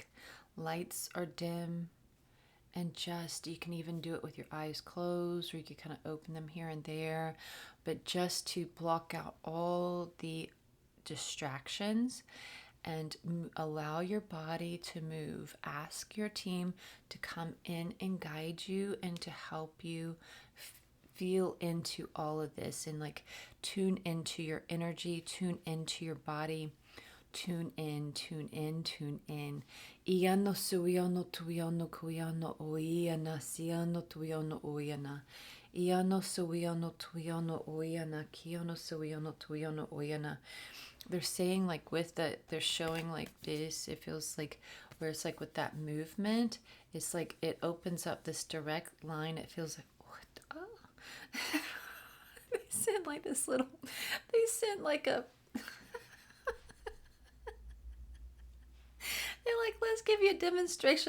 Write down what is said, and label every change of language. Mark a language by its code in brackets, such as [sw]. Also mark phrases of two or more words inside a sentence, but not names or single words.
[en] Lights are dim, and just, you can even do it with your eyes closed, or you can kind of open them here and there, but just to block out all the distractions and allow your body to move. Ask your team to come in and guide you and to help you feel into all of this, and like tune into your energy, tune into your body. Tune in, tune in, tune in. Iano suiano tuiano kuiano oiana siano tuiano oiana. Iano suiano tuiano oiana kiano suiano tuiano oiana. They're saying like with the, they're showing like this, it feels like where it's like with that movement, it's like it opens up this direct line. It feels like, what? Oh. They sent like this little, they sent like a, they're like, let's give you a demonstration.